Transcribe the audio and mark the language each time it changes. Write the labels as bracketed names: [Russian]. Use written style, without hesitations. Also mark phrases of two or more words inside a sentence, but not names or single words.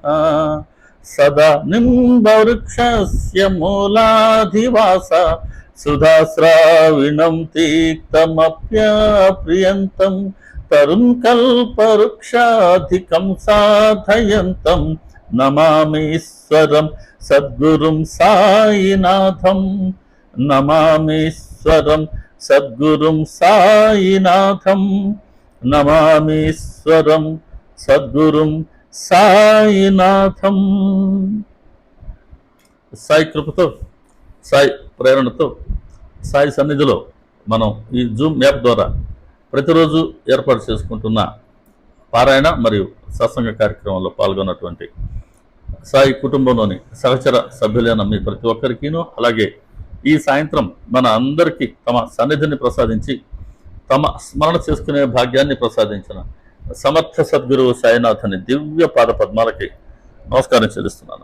[Sanskrit] सदा निम्बवृक्षस्य मूलाधिवास सुधास्राविणं तीक्तमप्यप्रियन्तं तरुणकल्पवृक्षाधिकं साधयन्तं नमामीश्वरं सद्गुरुं साईनाथं नमामीश्वरं सद्गुरुं साईनाथं నమామీశ్వరం సద్గురుం సాయినాథం। [Telugu] సాయి కృపతో, సాయి ప్రేరణతో, సాయి సన్నిధిలో మనం ఈ జూమ్ యాప్ ద్వారా ప్రతిరోజు ఏర్పాటు చేసుకుంటున్న పారాయణ మరియు సత్సంగ కార్యక్రమంలో పాల్గొన్నటువంటి సాయి కుటుంబంలోని సహచర సభ్యులైన మీ ప్రతి ఒక్కరికినూ, అలాగే ఈ సాయంత్రం మన అందరికీ తమ సన్నిధిని ప్రసాదించి తమ స్మరణ చేసుకునే భాగ్యాన్ని ప్రసాదించిన సమర్థ సద్గురువు సాయినాథుని దివ్య పాద పద్మాలకి నమస్కారం చెల్లిస్తున్నాను।